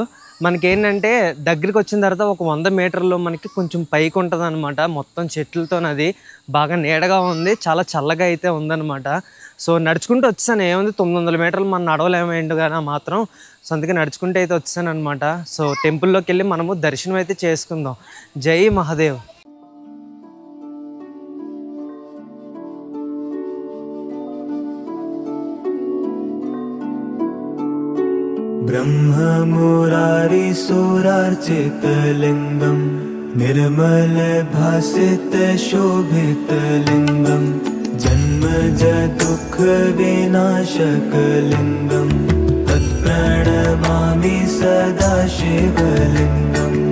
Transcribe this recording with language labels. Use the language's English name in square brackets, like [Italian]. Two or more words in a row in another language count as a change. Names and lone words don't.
[Telugu] మనకేంటంటే దగ్గరికి వచ్చిన తర్వాత ఒక 100 మీటర్లో మనకి కొంచెం పైకి ఉంటుంది అనమాట. మొత్తం చెట్లతోనది బాగా నీడగా ఉంది, చాలా చల్లగా అయితే ఉందన్నమాట. సో నడుచుకుంటూ వచ్చాను. ఏముంది 900 మీటర్లు మనం నడవలేమేంటి కానీ మాత్రం. సో అందుకే నడుచుకుంటూ అయితే వచ్చాను అనమాట. సో టెంపుల్లోకి వెళ్ళి మనము దర్శనం అయితే చేసుకుందాం. జై మహాదేవ్. [Sanskrit] ब्रह्ममुरारी सुरार्चितलिङ्गं निर्मल भासित शोभितलिङ्गं जन्मज दुःख विनाशकलिङ्गं तत्प्रणमामि सदा शिवलिङ्गम्